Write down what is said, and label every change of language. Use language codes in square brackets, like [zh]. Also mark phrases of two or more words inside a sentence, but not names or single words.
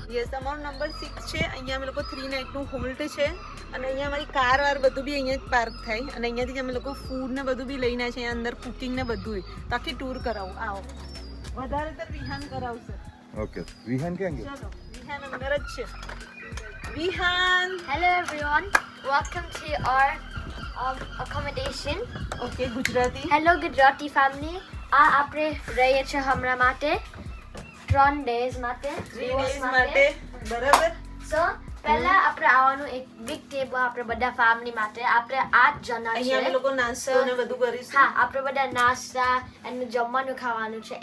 [gu] યસ, અમારો નંબર 6 છે. અહીંયા અમે લોકો 3 નાઇટનું હોલ્ટ છે. અને અહીંયા અમારી કાર વાર બધું બી અહીંયા જ પાર્ક થાય. અને અહીંયાથી જ અમે લોકો ફૂડ ને બધું બી લઈને છે. અહીંયા અંદર કુકિંગ ને બધું હોય. તો આખી ટૂર કરાવું. આવો, વધારે તો વિહાન કરાવશે. ઓકે, વિહાન ક્યાં ગયો? ચલો, વિહાન અંદર જ છે. વિહાન. [en] Hello everyone, welcome to our accommodation. [gu] ઓકે, ગુજરાતી. [en] Hello Gujarati family. [gu] આ આપણે રહીએ છીએ હમણાં માટે 3 days માટે, 3 days માટે, બરાબર. સો પહેલા આપણે આવવાનું એક [en] big table [gu] આપણે બધા ફેમિલી માટે. આપણે 8 જણા અહીંયા અમે છે. લોકો નાસ્તો ને બધું કરીશું. હા, આપણે બધા નાસ્તા અને જમવાનું ખાવાનું છે.